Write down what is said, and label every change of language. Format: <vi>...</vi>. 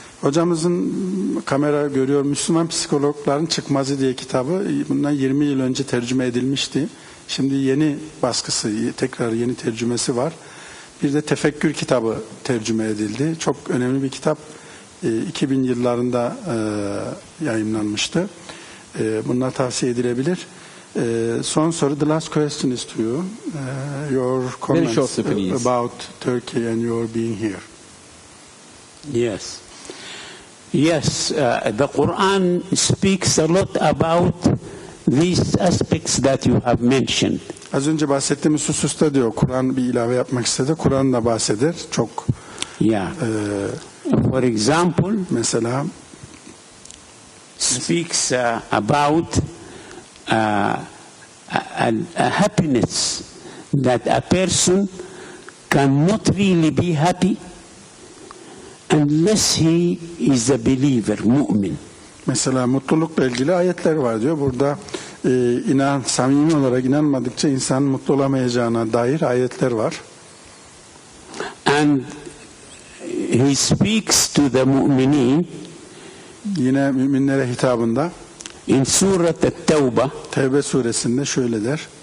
<tr>Hocamızın kamera görüyor Müslüman Psikologların Çıkmazı diye kitabı bundan 20 yıl önce tercüme edilmişti. Şimdi yeni baskısı, tekrar yeni tercümesi var. Bir de Tefekkür kitabı tercüme edildi. Çok önemli bir kitap. 2000 yıllarında yayımlanmıştı. Bunlar tavsiye edilebilir. Son soru,</tr> <en>the last question is to you. Your comments about Turkey and your being here. Yes. Yes, the Quran speaks a lot about these aspects that you have mentioned.</en> <tr>Az önce bahsettiğimiz hususta diyor, Kur'an bir ilave yapmak istedi. Kur'an da bahseder. Çok.</tr> <en>Yeah. For example,</en> <tr>mesela</tr> <en>speaks about a happiness that a person cannot really be happy unless he is a believer, mu'min.</en> <tr>Mesela mutlulukla ilgili ayetler var diyor. Burada samimi olarak inanmadıkça insanın mutlu olamayacağına dair ayetler var.</tr> <en>And he speaks to the mu'minin,</en> <tr>yine müminlere hitabında</tr> <en>in Surat At-Tawbah,</en> <tr>Tevbe suresinde şöyle der.</tr>